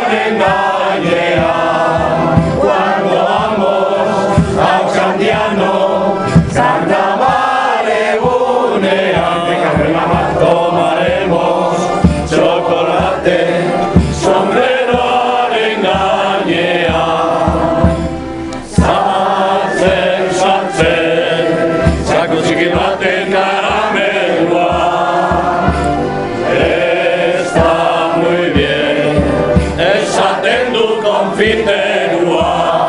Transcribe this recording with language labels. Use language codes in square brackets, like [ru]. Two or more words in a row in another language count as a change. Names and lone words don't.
[es] Cuando vamos a Ochandiano, [eu] carnaval egunean, [es] tomaremos chocolate, [eu] sombreroaren gainean. Sartzen, txako txiki baten karamelua, [es] está muy bien, [eu] esaten du konfiterua.